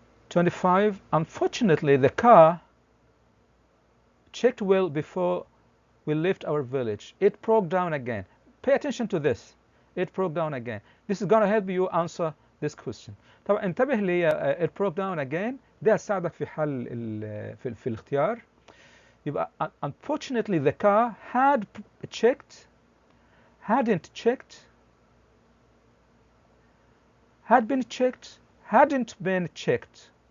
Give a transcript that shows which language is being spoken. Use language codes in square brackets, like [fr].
[en] "25. Unfortunately, the car checked well before we left our village. It broke down again." Pay attention to this. It broke down again. This is going to help you answer this question. [ar] طبعا انتبه لي [en] it broke down again. [ar] ده هتساعدك في حل في الاختيار. يبقى [en] unfortunately the car had checked, hadn't checked, had been checked, hadn't been checked.